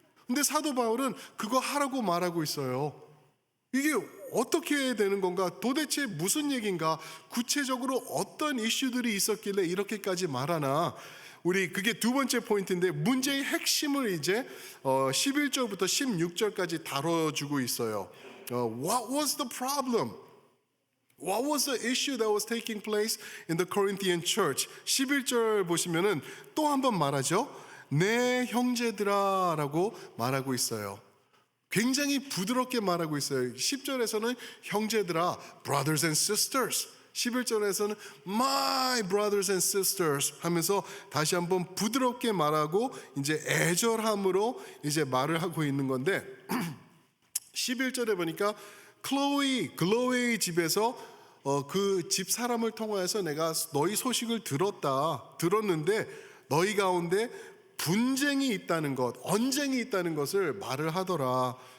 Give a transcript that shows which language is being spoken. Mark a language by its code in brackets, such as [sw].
[ko] 근데 사도 바울은 그거 하라고 말하고 있어요. 이게 어떻게 되는 건가? 도대체 무슨 얘기인가? 구체적으로 어떤 이슈들이 있었길래 이렇게까지 말하나? 우리 그게 두 번째 포인트인데, 문제의 핵심을 이제 11절부터 16절까지 다뤄주고 있어요. [en] What was the problem? What was the issue that was taking place in the Corinthian church? [ko] 11절 보시면은 또 한 번 말하죠. 내 형제들아 라고 말하고 있어요. 굉장히 부드럽게 말하고 있어요. 10절에서는 형제들아, [en] brothers and sisters. [ko] 11절에서는 [en] my brothers and sisters [ko] 하면서 다시 한번 부드럽게 말하고 이제 애절함으로 이제 말을 하고 있는 건데 11절에 보니까 글로이의 집에서 그 집 사람을 통하여서 내가 너희 소식을 들었는데 너희 가운데 분쟁이 있다는 것, 언쟁이 있다는 것을 말을 하더라.